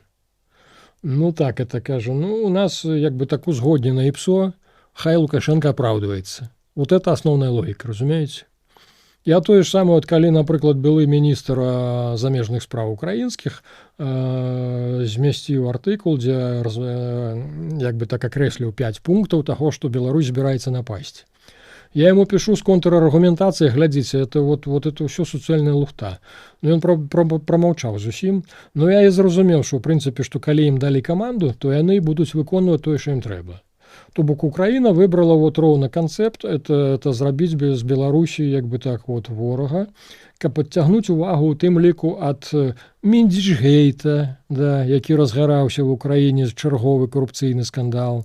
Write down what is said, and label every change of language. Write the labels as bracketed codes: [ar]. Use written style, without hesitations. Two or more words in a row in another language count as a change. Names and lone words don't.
[be] Ну так, это кажу, ну у нас як бы так узгоднена ІПСО, хай Лукашенко апраўдваецца. [ru] Вот это [be] асноўная логіка, разумееце? Я тое ж самае, калі, напрыклад, былы міністр замежных спраў украінскіх змясціў артыкул, дзе як бы так акрэсліў 5 пунктаў таго, што Беларусь збіраецца напасці. [ru] Я ему пишу с контраргументацией, глядите, это вот это все [be] суцэльная лухта. Ну, ён промаўчаў зусім. Но я і зразумеў, што, ў прынцыпе, што калі ім далі каманду, то яны будуць выконваць тое, што ім трэба. То бок Украіна выбрала вот роўна канцэпт, это зрабіць з Беларусі, як бы так, вот, ворага, каб падцягнуць увагу ў тым ліку ад Міндзічгейта, да, які разгараўся ў Украіне, чарговы карупцыйны скандал.